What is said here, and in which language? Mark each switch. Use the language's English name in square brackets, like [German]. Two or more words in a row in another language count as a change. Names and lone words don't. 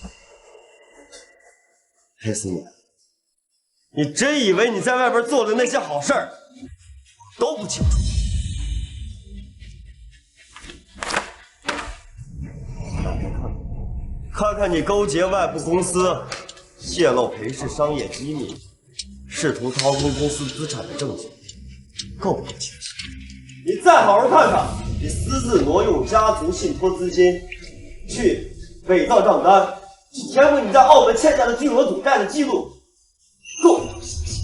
[Chinese] 裴思年，你真以為你在外邊做的那些好事兒都不清楚？看看你勾結外部公司，泄露裴氏商業機密，試圖掏空公司資產的證據，夠不夠清晰？你再好好看看，你私自挪用家族信託資金，去偽造賬單，去填補你在澳門欠下的巨額賭債的記錄，夠不夠清晰？